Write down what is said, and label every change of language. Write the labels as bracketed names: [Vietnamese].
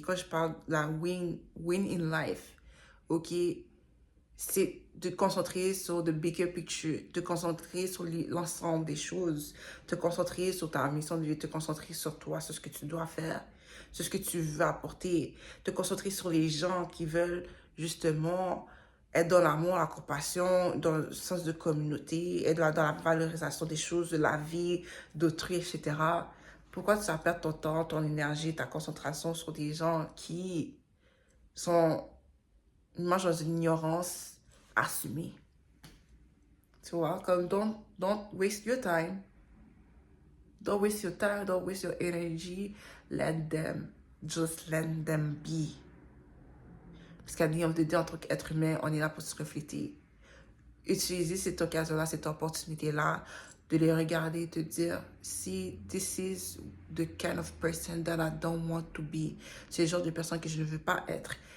[French] Quand je parle de la win in life, ok, c'est de te concentrer sur [English] the bigger picture, [French] te concentrer sur l'ensemble des choses, te concentrer sur ta mission de vie, te concentrer sur toi, sur ce que tu dois faire, sur ce que tu veux apporter, te concentrer sur les gens qui veulent justement être dans l'amour, la compassion, dans le sens de communauté, être dans la valorisation des choses, de la vie, d'autrui, etc. Pourquoi tu vas perdre ton temps, ton énergie, ta concentration sur des gens qui sont marchent dans une ignorance assumée? Tu vois, comme [English] don't waste your time. Don't waste your time, don't waste your energy. Let them, just let them be. [French] Parce qu'à l'union de Dieu, en tant qu'être humain, on est là pour se refléter. Utiliser cette occasion-là, cette opportunité-là, de les regarder et te dire, si [English] this is the kind of person that I don't want to be, [French] c'est le genre de personne que je ne veux pas être.